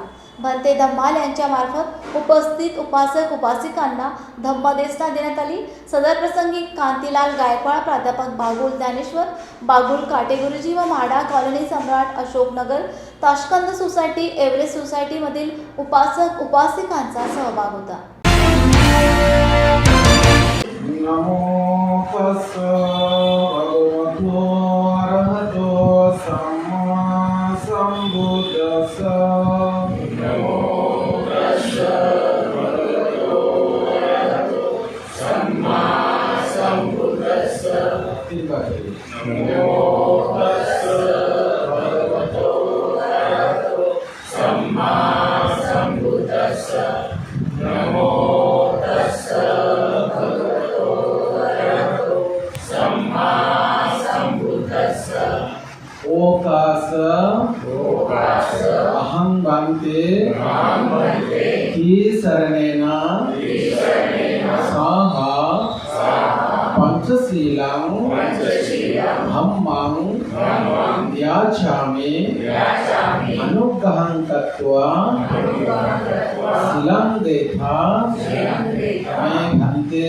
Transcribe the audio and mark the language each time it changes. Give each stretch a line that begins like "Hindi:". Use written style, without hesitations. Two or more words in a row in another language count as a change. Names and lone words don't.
Marathi: भंते धम्माल यांच्या मार्फत उपस्थित उपासक उपासिकांना धम्मदेसना देण्यात आली. सदर प्रसंगी कांतीलाल गायकवाड, प्राध्यापक बागुल ज्ञानेश्वर, बागुल काटेगुरुजी व म्हाडा कॉलनी सम्राट अशोकनगर, ताशकंद सोसायटी, एव्हरेस्ट सोसायटीमधील उपासक उपासिकांचा सहभाग होता.
Pali: नमो तस्स भगवतो अरहतो सम्मा संबुद्धस्स. नमो तस्स भगवतो अरहतो सम्मा संबुद्धस्स. नमो तस्स भगवतो अरहतो सम्मा संबुद्धस्स. नमो तस्स भगवतो अरहतो सम्मा संबुद्धस्स. ओकास अहं भन्ते ही शरणेन सह पंचशीलं धम्मं याचामि अनुग्रहं कृत्वा शीलं देथा मे भन्ते.